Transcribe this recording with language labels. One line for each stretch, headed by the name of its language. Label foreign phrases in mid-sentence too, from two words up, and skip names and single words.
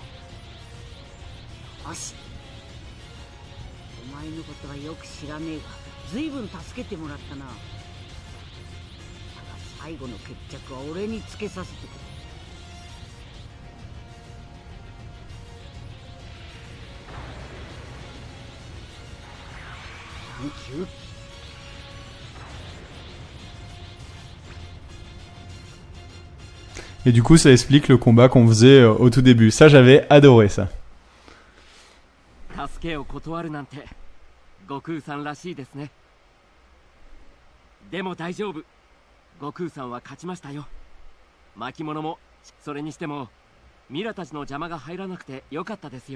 Japanese: よし、お前のことはよく知らねえが随分助けてもらったな。ただ最後の決着は俺につけさせてくれ。サンキュー。
French: Et du coup, ça explique le combat qu'on faisait au tout début. Ça, j'avais adoré ça.
Japanese: 助けを断るなんて悟空さんらしいですね。でも大丈夫、悟空さんは勝ちましたよ。巻物もそれにしてもミラたちの邪魔が入らなくてよかったですよ。